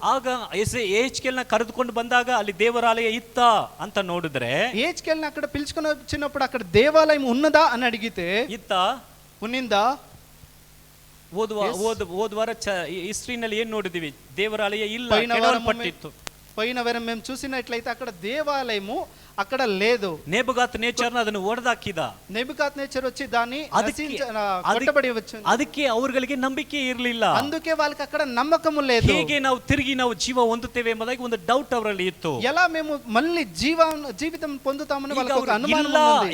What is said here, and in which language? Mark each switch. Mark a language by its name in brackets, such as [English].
[Kannada] ಆಗ హెచ్కేల్ನ కರೆದುಕೊಂಡು ಬಂದಾಗ ಅಲ್ಲಿ ದೇವರಾಲಯ ಇತ್ತ ಅಂತ ನೋಡಿದ್ರೆ, [Telugu] హెచ్కేల్ని అక్కడ పిలుచుకొని వచ్చినప్పుడు అక్కడ దేవాలయం ఉన్నదా అని అడిగితే [Kannada] ಇತ್ತ [Telugu] ఉన్నిందా? [Kannada] ಹೋದ್ವಾರ ಹಿಸ್ಟ್ರಿನಲ್ಲಿ ಏನ್ ನೋಡಿದೀವಿ? ದೇವರಾಲಯ ಇಲ್ಲ, ಕೆಡವಲ್ಪಟ್ಟಿತ್ತು. [Telugu] పోయిన వారం మేము చూసినట్లయితే అక్కడ దేవాలయము అక్కడ లేదు. [Kannada] ನೆಬುಕದ್ನೆಚ್ಚರ್ ಅದನ್ನು ಹೊಡೆದಾಕಿದ. [Telugu] నెబుకద్నెచ్చర్ వచ్చి దాన్ని కొట్టబడి వచ్చింది. [Kannada] ಅದಕ್ಕೆ ಅವರಿಗೆ ನಂಬಿಕೆ ಇರಲಿಲ್ಲ. [Telugu] అందుకే వాళ్ళకి అక్కడ నమ్మకము లేదు. [Kannada] ಹೇಗೆ ನಾವು ತಿರುಗಿ ಜೀವ ಹೊಂದುತ್ತೇವೆ ಎಂಬುದಾಗಿ ಒಂದು ಡೌಟ್ ಅವರಲ್ಲಿ ಇತ್ತು. [Telugu] ఎలా మేము మళ్ళీ జీవితం పొందుతామని వాళ్ళకి ఒక అనుమానం ఉంది